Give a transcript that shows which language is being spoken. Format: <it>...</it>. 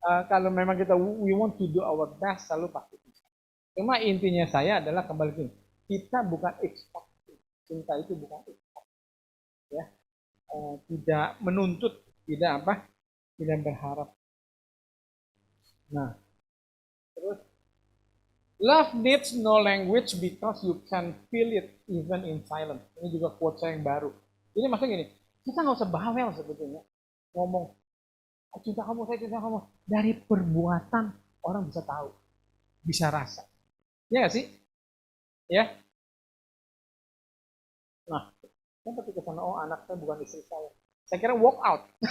<id>Kalau memang kita</id> <en>we want to do our best,</en> <id>selalu pasti bisa. Cuma intinya saya adalah kembali ke kita bukan expect, cinta itu bukan expect, ya. Tidak menuntut, tidak apa, tidak berharap. Nah, terus</id> <en>love needs no language because you can feel it even in silence.</en> <id>Ini juga quote saya yang baru. Ini maksudnya gini, kita nggak usah bawel sebetulnya ngomong cinta kamu, saya cinta kamu. Dari perbuatan orang bisa tahu, bisa rasa. Ya nggak sih? Ya. Nah, saya ketika sana, oh anak saya bukan istri saya. Saya kira</id> <en>walk out.</en>